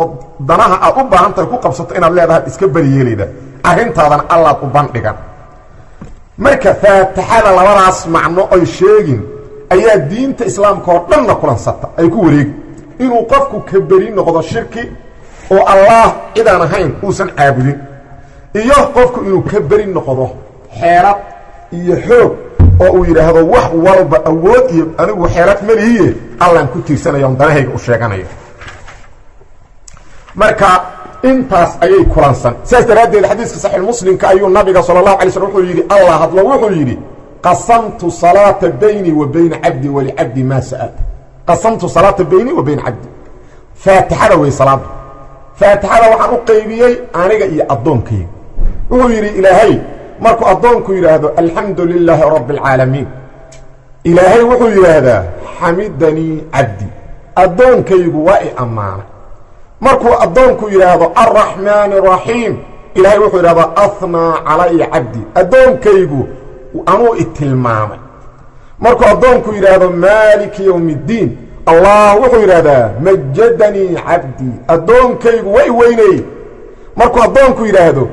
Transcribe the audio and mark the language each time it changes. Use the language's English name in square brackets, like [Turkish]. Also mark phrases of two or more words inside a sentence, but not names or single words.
[Somali] danaha aad u baahan tahay ku qabsato inaad leedahay iska bari yeelida arintaadan Allah u bandhigan marka faatixada labadaas macno ay sheegin ayaa diinta islaamka oo dhan kulansata ay ku wareeg inuu qofku ka bari noqdo shirki oo Allah idaan ahayn uusan caabudin iyo qofku inuu ka bari noqdo xeelad iyo xoog oo uu yiraahdo wax walba awood iyo anigu xeelad maliye Allah ku tiirsanayo danahayga u sheeganayo marka intaas ayay kulansan saas daradeed xadiiska sahih muslimka ayuu nabiga [Arabic] صلى الله عليه وسلم [Somali] wuxuu yiri Allah hadlo wuxuu yiri [Arabic] قسمت الصلاة بيني وبين عبدي ولعبدي ما سأل قسمت الصلاة بيني وبين عبدي [Somali] faatihada way salaad faatihada waxaan u qaybiyay aniga iyo adoonkay wuxuu yiri ilaahay markuu adoonku yiraahdo alhamdulillahi [Arabic] رب العالمين [Somali] ilaahay wuxuu yiraahdaa [Arabic] حمدني عبدي [Somali] adoonkaygu waa i amaana markuu adoonku yiraahdo [Arabic] الرحمن الرحيم [Somali] ilaahay wuxuu yiraahdaa [Arabic] أثنى علي عبدي [Somali] adoonkaygu anuu itilmaamay markuu adoonku yiraahdo [Arabic] مالك يوم الدين [Somali] allah wuxuu yiraahdaa [Arabic] مجدني عبدي [Somali] adoonkaygu way weynay markuu adoonku yiraahdo